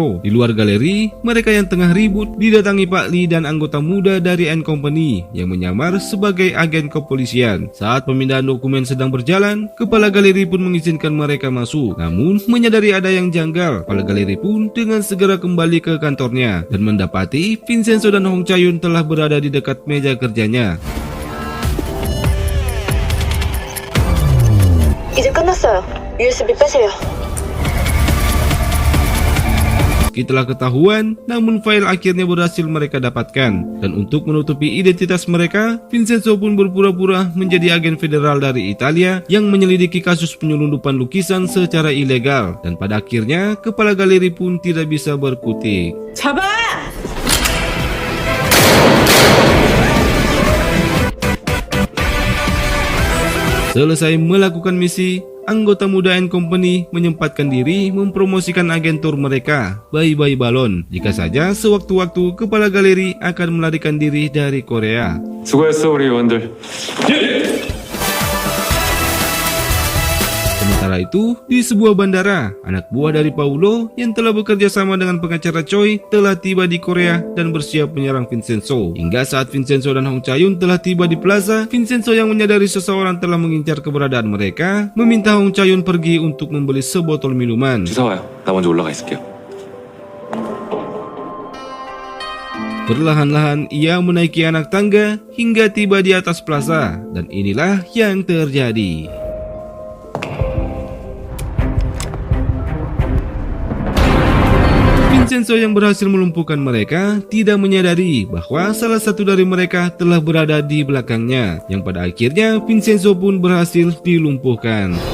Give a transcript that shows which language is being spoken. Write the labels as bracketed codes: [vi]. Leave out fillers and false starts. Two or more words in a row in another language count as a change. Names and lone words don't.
[id] Di luar galeri, mereka yang tengah ribut didatangi Pak Lee dan anggota muda dari N Company yang menyamar sebagai agen kepolisian. Saat pemindahan dokumen sedang berjalan, kepala galeri pun mengizinkan mereka masuk. Namun, menyadari ada yang janggal, kepala galeri pun dengan segera kembali ke kantornya dan mendapati Vincenzo dan Hong Chae-yoon telah berada di dekat meja kerjanya. [ko] 이제 끝났어요. USB 빼세요. [id] Meski telah ketahuan, namun file akhirnya berhasil mereka dapatkan. Dan untuk menutupi identitas mereka, Vincenzo pun berpura-pura menjadi agen federal dari Italia yang menyelidiki kasus penyelundupan lukisan secara ilegal. Dan pada akhirnya, kepala galeri pun tidak bisa berkutik. [ko] 잡아! [id] Selesai melakukan misi, anggota muda and company menyempatkan diri mempromosikan agentur mereka, Bye-Bye Balon, jika saja sewaktu-waktu kepala galeri akan melarikan diri dari Korea. [ko] 수고했어 우리 의원들. [id] Sementara itu, di sebuah bandara, anak buah dari Paulo yang telah bekerja sama dengan pengacara Choi telah tiba di Korea dan bersiap menyerang Vincenzo. Hingga saat Vincenzo dan Hong Chae-yun telah tiba di plaza, Vincenzo yang menyadari seseorang telah mengincar keberadaan mereka, meminta Hong Chae-yun pergi untuk membeli sebotol minuman. [ko] 주사 와요. 나 먼저 올라가 있을게요. [id] Perlahan-lahan ia menaiki anak tangga hingga tiba di atas plaza, dan inilah yang terjadi. Vincenzo yang berhasil melumpuhkan mereka tidak menyadari bahwa salah satu dari mereka telah berada di belakangnya, yang pada akhirnya Vincenzo pun berhasil dilumpuhkan.